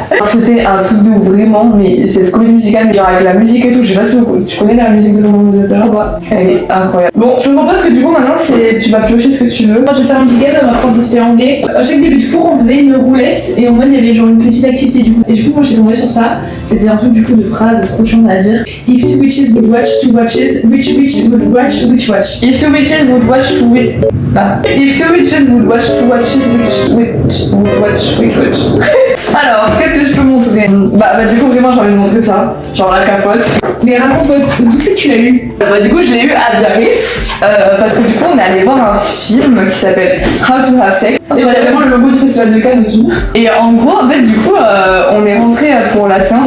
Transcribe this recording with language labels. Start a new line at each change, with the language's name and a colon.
French: C'était un truc de ouf, vraiment, mais cette comédie musicale, mais genre avec la musique et tout, je sais pas si tu connais la musique de Phantom of the Opera. Elle est incroyable. Bon, je te propose que du coup maintenant tu vas piocher ce que tu veux. Moi, je vais faire un big up à ma prof d'histoire anglais. À chaque début de cours, on faisait une roulette et en mode il y avait genre une petite activité du coup. Et du coup, moi j'étais tombée sur ça. C'était un truc du coup de phrase trop chiant à dire.
English: If two witches would watch two watches, which witch would watch which watch? If two witches would watch two witches. Ah. If two witches would watch two watches, which would watch which watch?
French: Alors, qu'est-ce que je peux montrer? Bah du coup, vraiment, j'ai envie de montrer ça. Genre la capote. Mais raconte-moi, d'où c'est que tu l'as eu? Bah du coup, je l'ai eu à Biarritz. Parce que du coup, on est allé voir un film qui s'appelle How to Have Sex. Et il y a vraiment le logo du Festival de Cannes dessus. Et en gros, en fait, du coup, on est rentré pour la séance.